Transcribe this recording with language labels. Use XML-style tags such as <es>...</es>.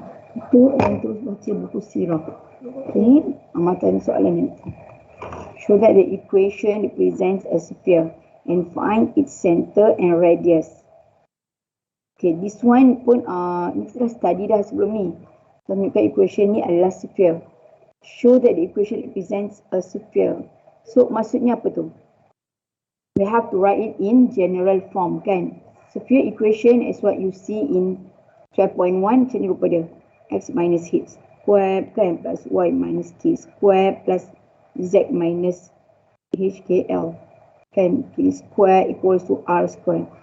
<ms>Itu yang terus baca buku sirah. Okay, amatan soalan ni.</ms> <en>Show that the equation represents a sphere and find its center and radius.</en> <ms>Okay, this one pun ni kita dah study dah sebelum ni. Kita menunjukkan equation ni adalah sphere.</ms> <en>Show that the equation represents a sphere. So</en> <ms>maksudnya apa tu?</ms> <en>We have to write it in general form kan. Sphere equation is what you see in 12.1</en> <ms>macam ni rupa dia.</ms> <en>X minus h square kan plus y minus k square plus z minus hkl kan, k square equals to r square.</en>